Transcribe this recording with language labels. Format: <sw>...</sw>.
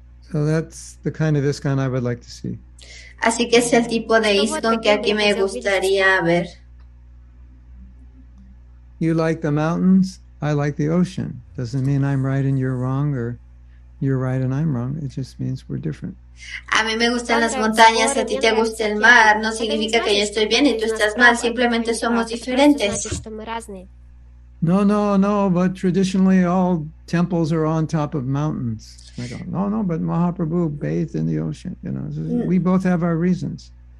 <en>So that's the kind of ISKCON I would like to see.</en> <es>Así que es el tipo de ISKCON que aquí me gustaría ver.</es> <en>You like the mountains? I like the ocean. Doesn't mean I'm right and you're wrong, or you're right and I'm wrong. It just means we're different.</en> <es>A mí me gustan las montañas, a ti te gusta el mar. No significa que yo estoy bien y tú estás mal. Simplemente somos diferentes.</es> <en>No, but traditionally all temples are on top of mountains. I go, no, but Mahaprabhu bathed in the ocean. You know, we both have our reasons.</en>